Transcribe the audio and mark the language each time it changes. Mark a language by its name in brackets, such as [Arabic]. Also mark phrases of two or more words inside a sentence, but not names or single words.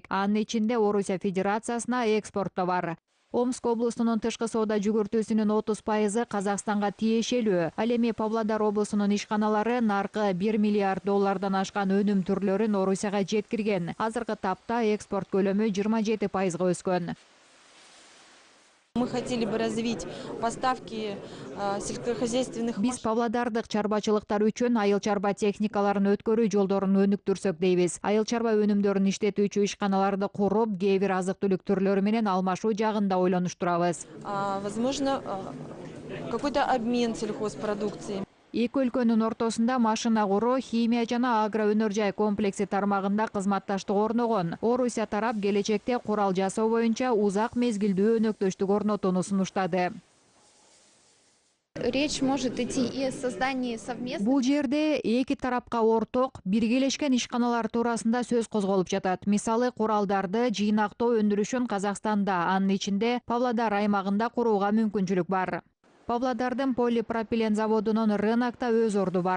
[Kyrgyz] Анын ичинде Орусия Федерациясына экспорт да бар. Омск облусунун тышкы соода жүгүртүүсүнүн 30%ы Казакстанга тиешелүү. Ал эми Павлодар облусунун ишканалары наркы 1 миллиард доллардан ашкан өнүм түрлөрүн Орусияга жеткирген. Азыркы тапта экспорт көлөмү 27%га өскөн. [Russian] Мы хотели бы развить поставки сельскохозяйственных. [Kyrgyz] Биз павлодардык чарбачылыктар үчүн айыл чарба техникаларын өткөрүү жолдорун өнүктүрсөк дейбиз. Айыл чарба өнүмдөрүн иштетүүчү ишканаларды куруп, кээ бир азык түлүк түрлөрү менен алмашуу жагын да ойлонуштурабыз. [Russian] Возможно, какой-то обмен сельхозпродукцией. [Kyrgyz] Эки өлкөнүн ортосунда машина куруу, химия жана агро өнөр жай комплекси тармагында кызматташтык орногон. Орусия тарап келечекте курал жасоо боюнча узак мезгилдүү өнөктөштүк орнотууну сунуштады. [Russian] Речь может идти и о создании совместных. [Kyrgyz] Бул жерде эки тарапка орток, биргелешкен ишканалар туурасында сөз козголуп жатат. Мисалы, куралдарды жыйнактоо өндүрүшүн Казакстанда, анын ичинде Павлодар аймагында курууга мүмкүнчүлүк бар. Павлодардын полипропилен заводунун рынокто өз орду бар.